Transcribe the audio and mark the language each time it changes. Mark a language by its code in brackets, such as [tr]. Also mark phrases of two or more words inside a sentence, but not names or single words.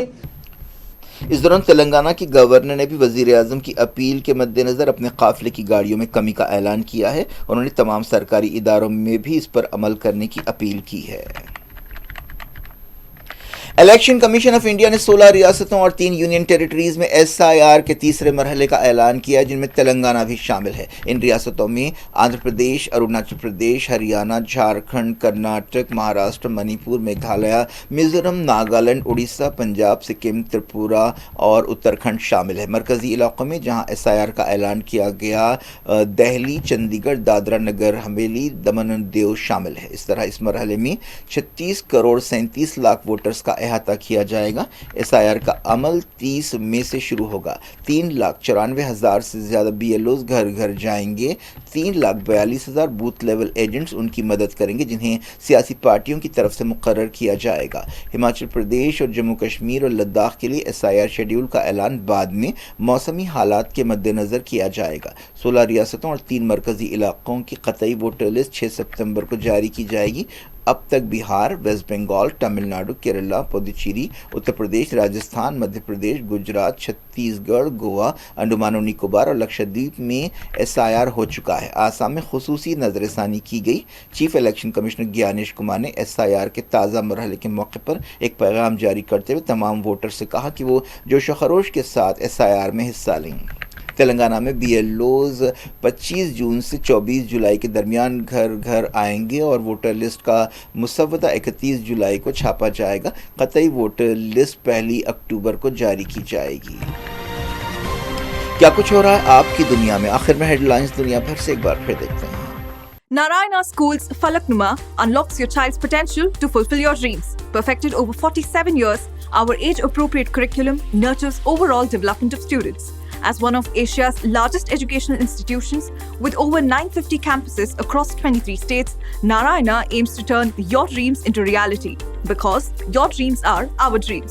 [ur] اس دوران تلنگانہ کی گورنر نے بھی وزیر اعظم کی اپیل کے مد نظر اپنے قافلے کی گاڑیوں میں کمی کا اعلان کیا ہے. انہوں نے تمام سرکاری اداروں میں بھی اس پر عمل کرنے کی اپیل کی ہے. الیکشن کمیشن آف انڈیا نے 16 ریاستوں اور 3 [en] union territories [ur] میں SIR کے تیسرے مرحلے کا اعلان کیا جن میں تلنگانہ بھی شامل ہے. ان ریاستوں میں آندھرا پردیش, اروناچل پردیش, ہریانہ, جھارکھنڈ, کرناٹک, مہاراشٹر, منی پور, میگھالیہ, میزورم, ناگالینڈ, اڑیسہ, پنجاب, سکم, تریپورہ اور اتراکھنڈ شامل ہے. مرکزی علاقوں میں جہاں SIR کا اعلان کیا گیا دہلی, چندی گڑھ, دادرا نگر حویلی, دمن و دیو شامل ہے. اس طرح اس مرحلے میں 36 کروڑ 37 لاکھ ووٹرز کا احاطہ کیا جائے گا. SIR کا عمل 30 مئی سے شروع ہوگا. 3,94,000 سے زیادہ BLOs گھر گھر جائیں گے. 3,42,000 [en] booth level agents [ur] ان کی مدد کریں گے جنہیں سیاسی پارٹیوں کی طرف سے مقرر کیا جائے گا. ہماچل پردیش اور جموں کشمیر اور لداخ کے لیے SIR شیڈیول کا اعلان بعد میں موسمی حالات کے مد نظر کیا جائے گا. 16 ریاستوں اور 3 مرکزی علاقوں کی قطعی [en] voter list [ur] 6 ستمبر کو جاری کی جائے گی. اب تک بہار, ویسٹ بنگال, تمل ناڈو, کیرلا, پودوچیری, اتر پردیش, راجستھان, مدھیہ پردیش, گجرات, چھتیس گڑھ, گوا, انڈمان و نکوبار اور لکشدیپ میں SIR ہو چکا ہے. آسام میں خصوصی نظر ثانی کی گئی. [en] Chief Election Commissioner [ur] گیانیش کمار نے SIR کے تازہ مرحلے کے موقع پر ایک پیغام جاری کرتے ہوئے تمام ووٹر سے کہا کہ وہ جوش و خروش کے ساتھ SIR میں حصہ لیں. تلنگانہ میں BLOs 25 جون سے 24 جولائی کے درمیان گھر گھر آئیں گے اور [en] voter list [ur] کا مسودہ 31 جولائی کو چھاپا جائے گا. قطعی [en] voter list [ur] 1 اکتوبر کو جاری کی جائے گی. کیا کچھ ہو رہا ہے آپ کی دنیا میں؟ آخر میں ہیڈ لائنز دنیا بھر سے ایک بار پھر دیکھتے ہیں. [en] Narayana Schools Falaknuma unlocks your child's potential to fulfill your dreams. Perfected over 47 years, our age-appropriate curriculum nurtures overall development of students. As one of Asia's largest educational institutions with over 950 campuses across 23 states, Narayana aims to turn your dreams into reality because your dreams are our dreams.